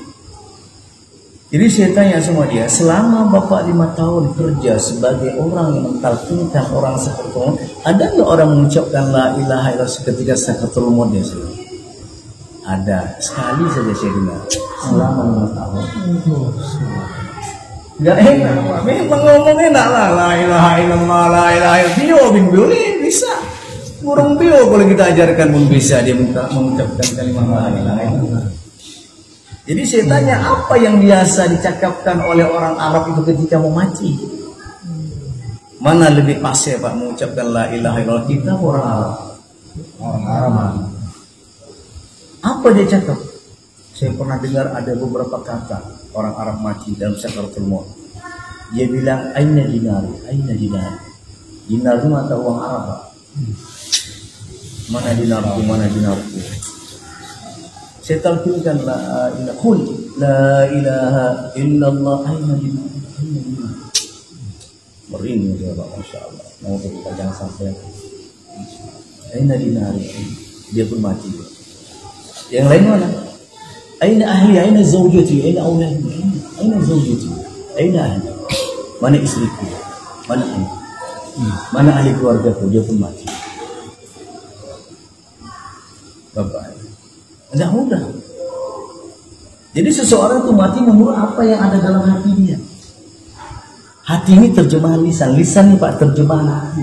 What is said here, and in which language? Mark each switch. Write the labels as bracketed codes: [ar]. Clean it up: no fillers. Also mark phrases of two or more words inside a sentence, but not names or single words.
[id] Jadi saya tanya sama dia, selama bapak 5 tahun kerja sebagai orang yang mentalkinkan orang sakratul maut, ada nggak orang mengucapkan [ar] لا إله إلا الله [id] seketika sakratul maut dia? Ada, sekali saja saya dengar selama 5 tahun. Gak enak, Pak. Memang ngomong enak lah, [ar] لا إله إلا الله، لا إله إلا الله. [id] Bio bisa. Burung bio kalau kita ajarkan pun bisa dia mengucapkan kalimat [ar] لا إله إلا الله. [id] Jadi saya tanya, apa yang biasa dicakapkan oleh orang Arab itu ketika mau mati? Mana lebih pas ya, Pak, mengucapkan [ar] لا إله إلا الله, [id] kita orang Arab? Orang Arab. Apa dia cakap? Saya pernah dengar ada beberapa kata orang Arab mati dalam sakratul maut. Dia bilang, [ar] أين ديناري، أين ديناري. [id] Dinar itu mata uang Arab, Pak. Mana dinarku, mana dinarku. Saya talkinkan [ar] لا إله إلا الله, أين ديناري، أين ديناري. [id] Merinding dia, Pak, [ar] ما شاء الله. [id] Mau kita jangan sampai. [ar] أين ديناري, [id] dia pun mati. Yang lain mana? [ar] أين أهلي، أين زوجتي، أين أولادي، أين زوجتي، أين أهلي. [id] Mana istriku? Mana ahli? Mana ahli keluargaku? Dia pun mati. Bapak, tidak mudah. Jadi seseorang itu mati menurut apa yang ada dalam hati dia. Hati ini terjemahan lisan. Lisan ini, Pak, terjemahan hati.